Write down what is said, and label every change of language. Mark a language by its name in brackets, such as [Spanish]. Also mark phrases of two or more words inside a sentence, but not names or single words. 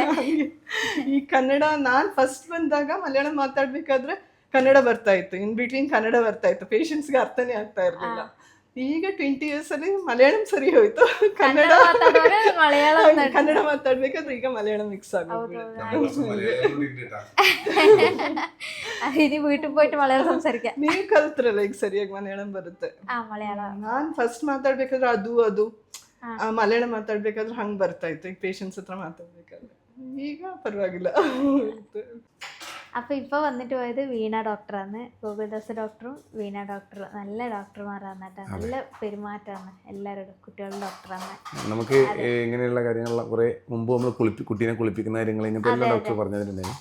[Kannada] ಈ ಕನ್ನಡ ನಾನ್ ಫಸ್ಟ್ ಬಂದಾಗ ಮಲಯಾಳ ಮಾತಾಡ್ಬೇಕಾದ್ರೆ ಕನ್ನಡ ಬರ್ತಾ ಇತ್ತು, [English] in between [Kannada] ಕನ್ನಡ ಬರ್ತಾ ಇತ್ತು, ಪೇಷಂಟ್ಸ್ಗೆ ಅರ್ಥನೇ ಆಗ್ತಾ ಇರ್ಲಿಲ್ಲ. ಈಗ 20 years ಅಲ್ಲಿ ಮಲಯಾಳಂ ಸರಿ ಹೋಯ್ತು, ಕನ್ನಡ ಮಾತಾಡ್ಬೇಕಾದ್ರೆ ಈಗ ಮಲಯಾಳಂ ಮಿಕ್ಸ್ ಆಗೋದು. [Malayalam] ഇനി വീട്ടിൽ പോയിട്ട് മലയാളം സംസാരിക്കാം. [Kannada] ನೀವು ಕಲ್ತ್ರಲ್ಲ ಈಗ ಸರಿಯಾಗಿ ಮಲಯಾಳಂ ಬರುತ್ತೆ. ನಾನ್ ಫಸ್ಟ್ ಮಾತಾಡ್ಬೇಕಾದ್ರೆ ಅದು ಮಲಯಾಳಂ ಮಾತಾಡ್ಬೇಕಾದ್ರೆ ಹಂಗ್ ಬರ್ತಾ ಇತ್ತು, ಈಗ ಪೇಷಂಟ್ಸ್ ಹತ್ರ ಮಾತಾಡ್ಬೇಕಾದ್ರೆ. ಈಗ ಪರವಾಗಿಲ್ಲ. [Malayalam] അപ്പോൾ ഇപ്പോൾ വന്നിട്ട് പോയത് വീണ ഡോക്ടറാണ്. ഗോകുൽദാസ് ഡോക്ടറും വീണ ഡോക്ടറും നല്ല ഡോക്ടർമാരാണ് കേട്ടോ. നല്ല പെരുമാറ്റമാണ് എല്ലാവരോടും. കുട്ടികളുടെ ഡോക്ടറാണ്. നമുക്ക് ഇങ്ങനെയുള്ള കാര്യങ്ങൾ കുറെ മുമ്പ് നമ്മൾ കുട്ടീനെ കുളിപ്പിക്കുന്ന കാര്യങ്ങൾ ഇങ്ങനത്തെ എല്ലാ ഡോക്ടർ പറഞ്ഞിട്ടുണ്ടായിരുന്നു.